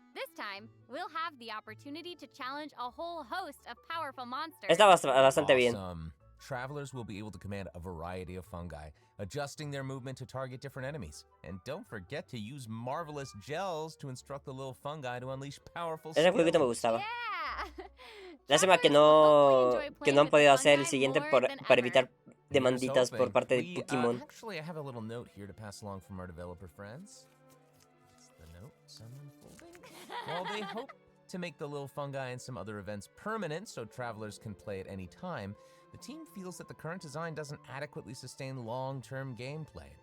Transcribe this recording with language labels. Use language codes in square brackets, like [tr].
[en] This time, we'll have the opportunity to challenge a whole host of powerful monsters. [es] Está bastante bien. [en] Awesome. Travelers will be able to command a variety of fungi, adjusting their movement to target different enemies. And don't forget to use marvelous gels to instruct the little fungi to unleash powerful [es] Ese jueguito me [en] skills. [es] gustaba. [en] Yeah! [es] Lástima que no han podido hacer el siguiente para evitar demanditas por parte de Pokémon. [en] Actually, I have a little note here to pass along from our developer friends. It's the note, some unfolding. While they hope to make the little fungi and some other events permanent so travelers can play at any time, the team feels that the current design doesn't adequately sustain long-term gameplay.